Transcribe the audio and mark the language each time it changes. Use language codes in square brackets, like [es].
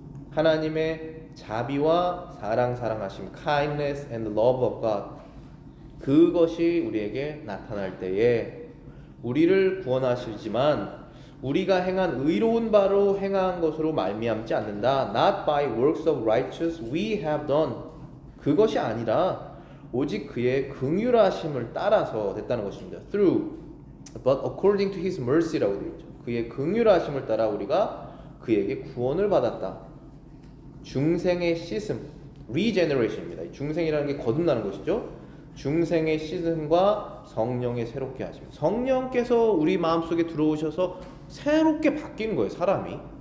[ko] 하나님의 자비와 사랑하심, [en] kindness and love of God, [ko] 그것이 우리에게 나타날 때에 우리를 구원하시지만 우리가 행한 의로운 바로 행한 것으로 말미암지 않는다. [en] Not by works of righteous we have done. [ko] 그것이 아니라 오직 그의 긍휼하심을 따라서 됐다는 것입니다. [en] Through, but according to His mercy라고 [ko] 되어 있죠. 그의 긍휼하심을 따라 우리가 그에게 구원을 받았다. 중생의 씻음, regeneration입니다. 중생이라는 게 거듭나는 것이죠. 중생의 씻음과 성령의 새롭게 하심. 성령께서 우리 마음속에 들어오셔서 새롭게 바뀌는 거예요, 사람이.